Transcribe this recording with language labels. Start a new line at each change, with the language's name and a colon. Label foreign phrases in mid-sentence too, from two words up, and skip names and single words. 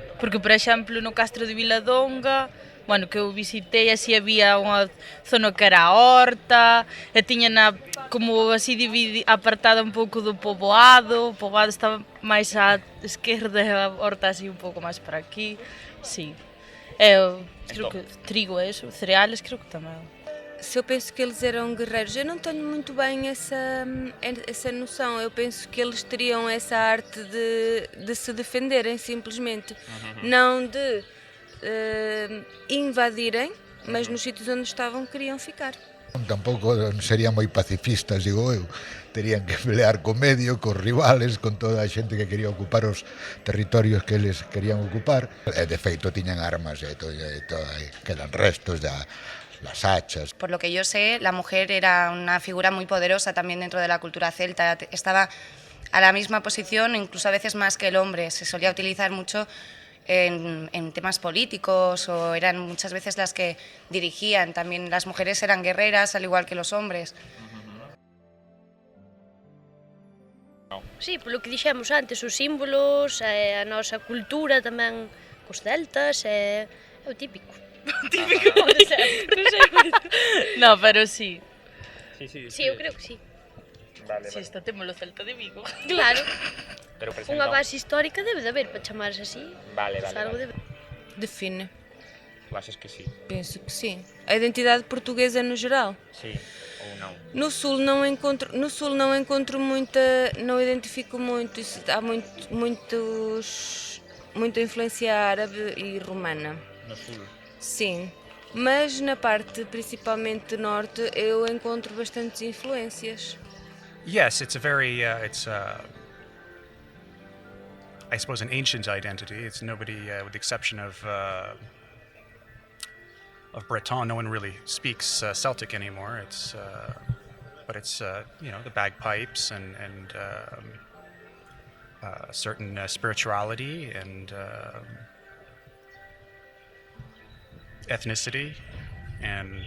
Galician: Porque, por exemplo, no Castro de Viladonga, bueno, que eu visitei, así había unha zona que era a horta, e tiña como así apartada un pouco do poboado, o poboado estaba máis á esquerda e a horta así un pouco máis para aquí, sí. Creo que trigo é eso, cereales creo que tamén.
Portuguese: Se eu penso que eles eram guerreiros, eu não tenho muito bem essa noção. Eu penso que eles teriam essa arte de se defenderem simplesmente, não de invadirem, mas nos sítios onde estavam queriam ficar.
Galician: Tampouco serían moi pacifistas, digo eu. Terían que pelear co medio, cos rivales, con toda a xente que quería ocupar os territorios que eles querían ocupar. E de feito tiñan armas e quedan restos
Spanish: las hachas. Por lo que yo sé, la mujer era una figura muy poderosa también dentro de la cultura celta. Estaba a la misma posición, incluso a veces más que el hombre. Se solía utilizar mucho en temas políticos, o eran muchas veces las que dirigían. También las mujeres eran guerreras, al igual que los hombres. Sí,
Galician: polo que dixemos antes, os símbolos, a nosa cultura tamén cos celtas, é o típico. Típico, non sei.
Spanish: No, pero sí.
Galician: Sí, eu creo que sí. Vale, Si, está temos o Celta de Vigo. Claro. Pero Unha base histórica debe de haber para chamarse así. Vale. Define. Achas que sí?
Portuguese: Penso que sim. A identidade portuguesa no geral.
Galician: Sí, ou non?
Portuguese: No sul não encontro muita, não identifico muito. Há muita influência árabe e romana. No sul? Sim, mas na parte principalmente norte eu encontro bastantes influências.
English: Yes, it's a very, I suppose, an ancient identity. It's nobody, with the exception of Breton, no one really speaks Celtic anymore. But it's the bagpipes and certain spirituality and ethnicity and.